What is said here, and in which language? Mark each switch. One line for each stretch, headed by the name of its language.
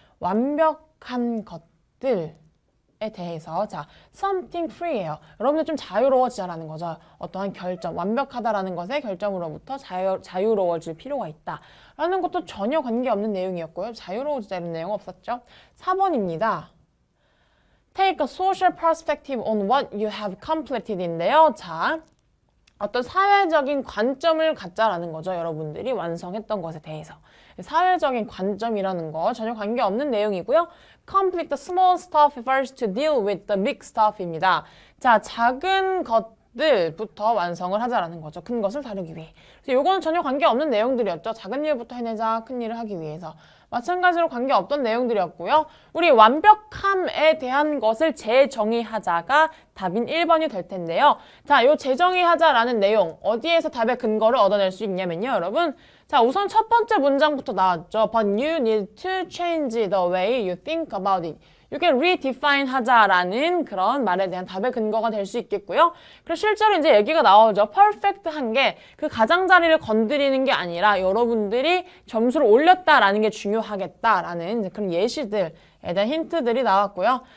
Korean: 완벽한 것들에 대해서 자,
English: something free
Korean: 예요. 여러분들 좀 자유로워지자라는 거죠. 어떠한 결점, 완벽하다라는 것의 결점으로부터 자유로워질 필요가 있다. 라는 것도 전혀 관계없는 내용이었고요. 자유로워지자는 내용 없었죠. 4번입니다.
English: Take a social perspective on what you have completed인데요.
Korean: 자, 어떤 사회적인 관점을 갖자라는 거죠. 여러분들이 완성했던 것에 대해서. 사회적인 관점이라는 거 전혀 관계없는 내용이고요.
English: Complete the small stuff first to deal with the big stuff입니다.
Korean: 자, 작은 것들부터 완성을 하자라는 거죠. 큰 것을 다루기 위해. 그래서 이거는 전혀 관계없는 내용들이었죠. 작은 일부터 해내자, 큰 일을 하기 위해서. 마찬가지로 관계없던 내용들이었고요. 우리 완벽함에 대한 것을 재정의하자가 답인 1번이 될 텐데요. 자, 요 재정의하자라는 내용 어디에서 답의 근거를 얻어낼 수 있냐면요, 여러분. 자, 우선 첫 번째 문장부터 나왔죠.
English: But you need to change the way you think about it.
Korean: 이게 redefine 하자라는 그런 말에 대한 답의 근거가 될 수 있겠고요. 그리고 실제로 이제 얘기가 나오죠. perfect한 게 그 가장자리를 건드리는 게 아니라 여러분들이 점수를 올렸다라는 게 중요하겠다라는 그런 예시들에 대한 힌트들이 나왔고요.